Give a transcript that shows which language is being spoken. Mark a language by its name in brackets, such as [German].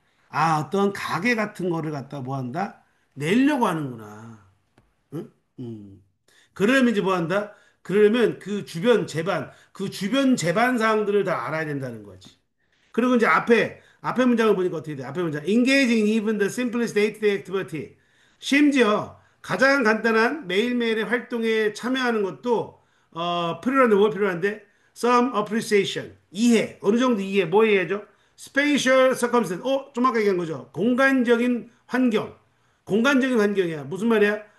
[Korean] 어떤 가게 같은 거를 갖다 뭐 한다? 내려고 하는구나. 응? 그러면 이제 뭐 한다? 그러면 그 주변 재반 사항들을 다 알아야 된다는 거지. 그리고 이제 앞에 문장을 보니까 어떻게 돼? 앞에 문장. [English] Engaging even the simplest day-to-day activity. [Korean] 심지어 가장 간단한 매일매일의 활동에 참여하는 것도 필요한데 뭘 필요한데? [English] Some appreciation. [Korean] 이해. 어느 정도 이해. 뭐 이해죠? [English] Spatial circumstance. [Korean] 좀 아까 얘기한 거죠. 공간적인 환경. 공간적인 환경이야. 무슨 말이야?